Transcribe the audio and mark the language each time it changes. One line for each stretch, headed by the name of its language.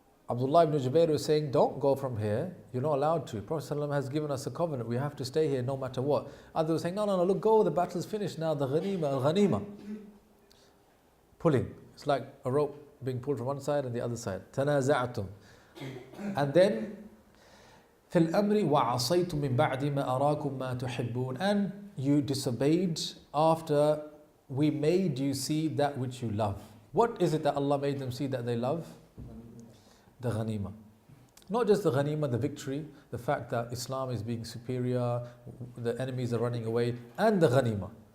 English: Abdullah ibn Jubair was saying, don't go from here. You're not allowed to. Prophet ﷺ has given us a covenant. We have to stay here no matter what. Others were saying, no, look, go. The battle's finished now. The ghanima. Pulling. It's like a rope being pulled from one side and the other side.
Arabic: تَنَازَعْتُمْ.
English: And then,
Arabic: فِي الْأَمْرِ وَعَصَيْتُمْ مِنْ بَعْدِ مَا أَرَاكُمْ مَا تُحِبُّونَ.
English: And you disobeyed after we made you see that which you love. What is it that Allah made them see that they love? The ghanima. Not just the ghanima, the victory, the fact that Islam is being superior, the enemies are running away, and the ghanima.